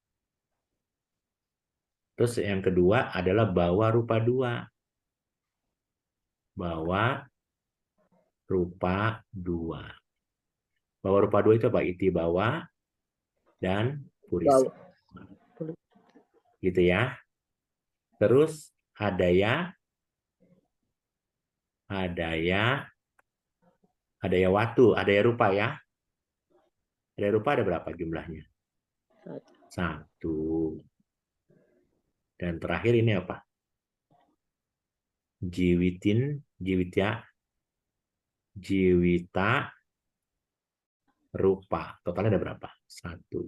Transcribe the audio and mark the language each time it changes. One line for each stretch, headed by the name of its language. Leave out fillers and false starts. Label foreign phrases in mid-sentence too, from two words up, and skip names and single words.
Indonesian: Terus yang kedua adalah
Pali: bawa rupa
Indonesian: 2.
Pali: Bawa rupa 2. Bawa rupa
Indonesian: 2 itu apa?
Pali: Iti bawa
Indonesian: dan purisa. Gitu ya. Terus
Pali: hadaya watu, hadaya rupa
Indonesian: ya.
Pali: Hadaya rupa
Indonesian: ada berapa jumlahnya? 1. Dan terakhir ini apa?
Pali: Jiwita rupa.
Indonesian: Totalnya ada berapa? 1.